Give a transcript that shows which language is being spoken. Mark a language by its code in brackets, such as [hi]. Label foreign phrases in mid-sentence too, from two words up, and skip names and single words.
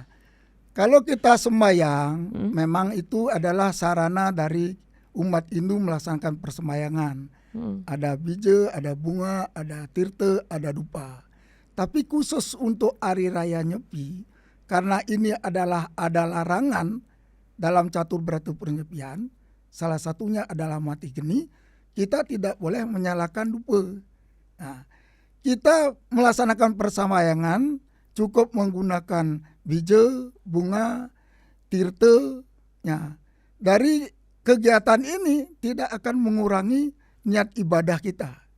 [id] Kalau kita sembahyang, memang itu adalah sarana dari umat Hindu melaksanakan persembahyangan. Ada bija, ada bunga, ada tirta, ada dupa. Tapi khusus untuk hari raya Nyepi, karena ini ada larangan dalam catur beratu penyepian, salah satunya adalah mati geni, kita tidak boleh menyalakan dupa. Nah, kita melaksanakan persembahyangan cukup menggunakan bija, bunga, tirta. Ya. Dari kegiatan ini tidak akan mengurangi niat ibadah kita.